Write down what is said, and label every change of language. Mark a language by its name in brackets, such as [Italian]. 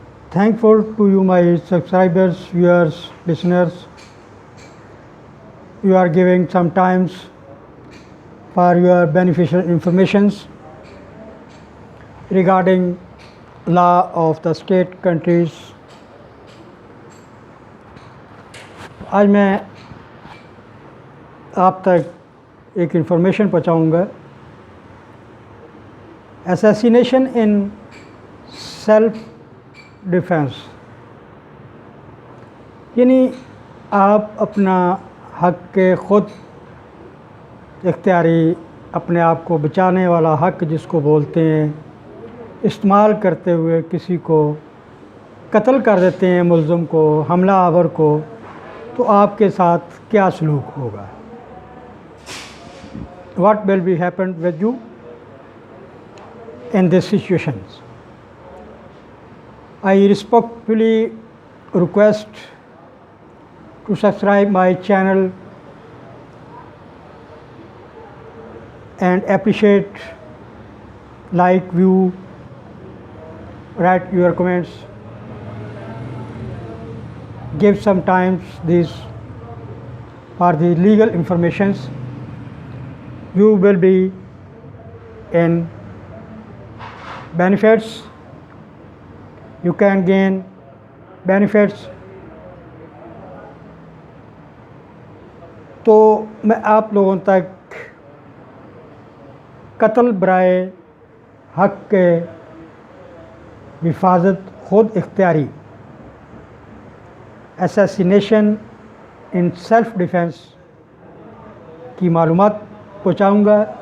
[English] Thankful to you, my subscribers, viewers, listeners. You are giving some times for your beneficial informations regarding law of the state countries. [Hindi] आज मैं आप तक एक information पहुंचाऊंगा। [English] assassination in self defence, [Hindi] यानी आप अपना हक के ख़ुद इख्तियारी अपने आप को बचाने वाला हक जिसको बोलते हैं, इस्तेमाल करते हुए किसी को कत्ल कर देते हैं, मुल्ज़िम को, हमला आवर को, तो आपके साथ क्या सलूक होगा? [English] What will be happened with you in these situations? I respectfully request to subscribe my channel and appreciate, like, view, write your comments, give sometimes these for the legal informations. You will be in benefits, you can gain benefits. [Hindi] तो मैं आप लोगों तक कत्ल बराए हक के हिफाजत खुद इख्तियारी, [English] assassination in self defence [Hindi] की मालूमात पहुँचाऊँगा।